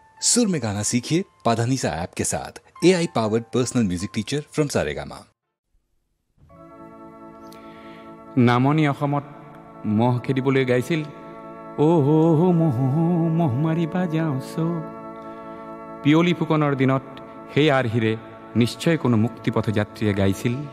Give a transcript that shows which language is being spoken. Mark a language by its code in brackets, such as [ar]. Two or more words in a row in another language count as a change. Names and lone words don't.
[hi] सुर में गाना सीखिए पाधानीसा ऐप के साथ। [en] AI powered personal music teacher from Saregama. [as] নামনি অসমত মহ খেদিবলৈ গাইছিল অ মহ মহ মাৰিবা যাওঁছ। পিয়লি ফুকনৰ দিনত সেই আৰ্হিৰে নিশ্চয় কোনো মুক্তিপথ যাত্ৰীয়ে গাইছিল।